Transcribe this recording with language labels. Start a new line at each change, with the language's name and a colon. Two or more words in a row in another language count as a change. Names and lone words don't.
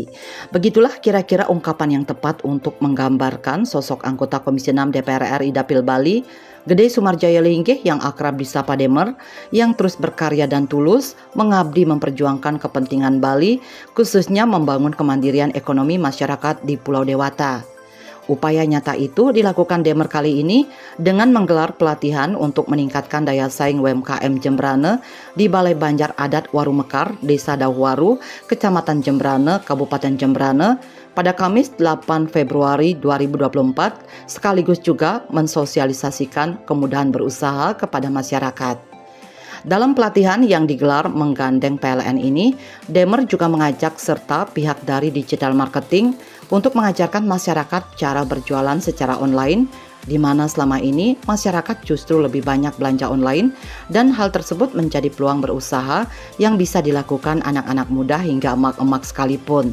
Indonesian: Begitulah kira-kira ungkapan yang tepat untuk menggambarkan sosok anggota Komisi 6 DPR RI Dapil Bali, Gede Sumarjaya Linggih yang akrab disapa Demer, yang terus berkarya dan tulus mengabdi memperjuangkan kepentingan Bali, khususnya membangun kemandirian ekonomi masyarakat di Pulau Dewata. Upaya nyata itu dilakukan Demer kali ini dengan menggelar pelatihan untuk meningkatkan daya saing UMKM Jembrane di Balai Banjar Adat Warumekar, Desa Dahuwaru, Kecamatan Jembrane, Kabupaten Jembrane pada Kamis 8 Februari 2024, sekaligus juga mensosialisasikan kemudahan berusaha kepada masyarakat. Dalam pelatihan yang digelar menggandeng PLN ini, Demer juga mengajak serta pihak dari
English: digital marketing
Indonesian: untuk mengajarkan masyarakat cara berjualan secara online, di mana selama ini masyarakat justru lebih banyak belanja online dan hal tersebut menjadi peluang berusaha yang bisa dilakukan anak-anak muda hingga emak-emak sekalipun.